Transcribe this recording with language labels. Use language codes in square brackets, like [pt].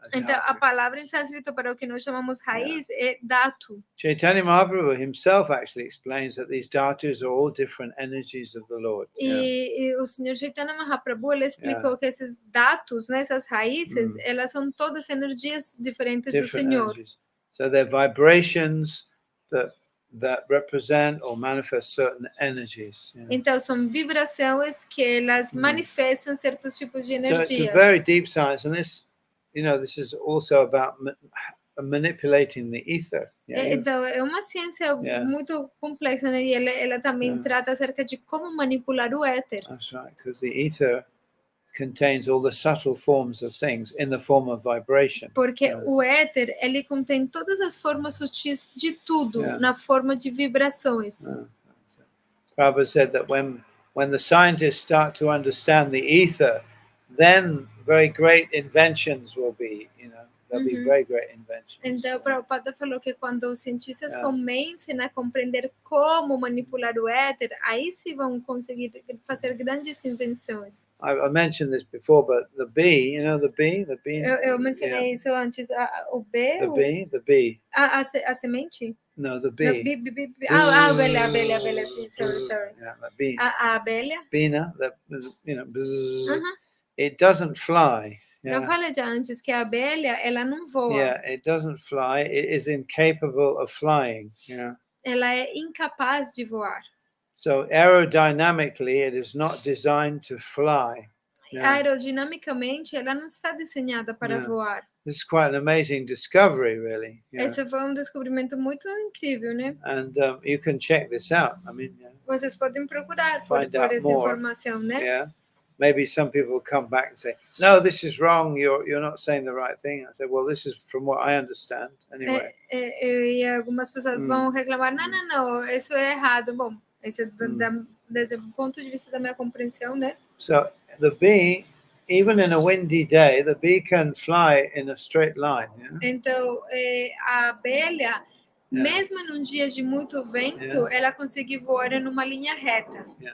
[pt] Então, a palavra em sânscrito para o que nós chamamos raiz é dhatu. [en] Chaitanya Mahaprabhu himself actually explains that these dhatus are all different energies of the Lord. [pt] E o Senhor Chaitanya Mahaprabhu, ele explicou que esses dhatus, né, essas raízes, elas são todas energias diferentes do Senhor. [en] Energies. So they're vibrations that represent or manifest certain energies. [pt] Então são vibrações que elas manifestam certos tipos de energias. [en] So it's a very deep science, and this is also about manipulating the ether. [pt] Então é uma ciência muito complexa, né? E ela também trata acerca de como manipular o éter. [en] That's right, because the ether contains all the subtle forms of things in the form of vibration. [pt] Porque o éter, ele contém todas as formas sutis de tudo na forma de vibrações. [en] Prabhupada said that when the scientists start to understand the ether, then very great inventions will be, there'll be very great inventions. [pt] Então, Prabhupada falou que quando os cientistas comecem a compreender como manipular o éter, aí sim vão conseguir fazer grandes invenções. [en] I mentioned this before, but the bee, the bee? [pt] Eu mencionei isso antes, o B? [en] The bee. [pt] A semente? [en] No, the bee. [pt] A abelha, sim, [en] sorry. Yeah, the bee. [pt] A abelha. [en] Bina, bzz, it doesn't fly. [pt] Eu falei já antes que a abelha, ela não voa. [en] Yeah, it doesn't fly. It is incapable of flying. [pt] Ela é incapaz de voar. [en] So aerodynamically, it is not designed to fly. [pt] Aerodinamicamente, ela não está desenhada para voar. [en] This is quite an amazing discovery, really. [pt] Esse foi descobrimento muito incrível, né? [en] And you can check this out. I mean, [pt] vocês podem procurar por essa informação, né? [en] Yeah. Maybe some people will come back and say, "No, this is wrong. You're not saying the right thing." I say, "Well, this is from what I understand." Anyway. [pt] E algumas pessoas vão reclamar, não, isso é errado. Bom, esse desde o ponto de vista da minha compreensão, né? [en] So the bee, even in a windy day, the bee can fly in a straight line. [pt] Então, a abelha, mesmo num dia de muito vento, ela consegue voar em uma linha reta.